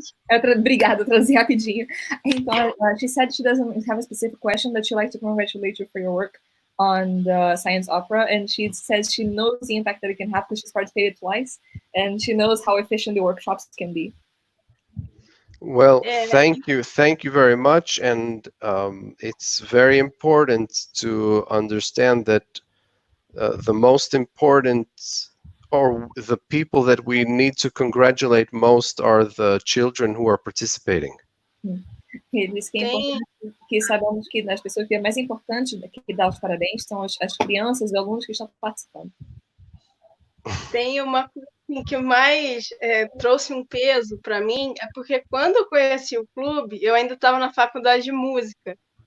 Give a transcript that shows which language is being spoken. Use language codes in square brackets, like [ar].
[pt] Obrigada, traduzi rapidinho. [en] Então, she said she doesn't have a specific question, that she'd like to congratulate you for your work on the science opera, and she says she knows the impact that it can have because she's participated twice, and she knows how efficient the workshops can be. Well, thank you very much, and it's very important to understand that the most important, or the people that we need to congratulate most, are the children who are participating. [pt] Ele disse que é importante, que sabemos que as pessoas que é mais importante que dar os parabéns são as crianças e alunos que estão participando. Tem uma coisa que mais trouxe um peso para mim, é porque quando eu conheci o clube, eu ainda estava na faculdade de música.